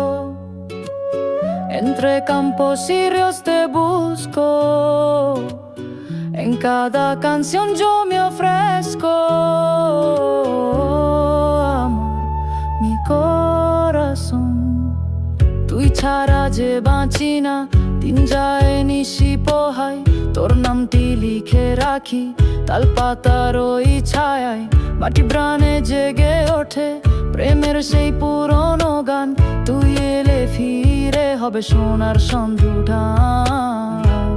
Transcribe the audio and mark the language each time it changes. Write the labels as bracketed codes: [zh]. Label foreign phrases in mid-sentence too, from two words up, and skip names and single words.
[es] Entre campos y ríos te busco, en cada canción yo me ofrezco. Amor, mi corazón, [bn] তুই ছাড়া যে বাঁচি না, দিন যায় নিশি পোহাই। তোর নামটি লিখে রাখি তাল পাতার ওই ছায়ায়। মাটি প্রাণে জেগে ওঠে প্রেমের সেই পুরনো গান। তুই এলে ফিরে হবে সোনার সন্ধ্যা।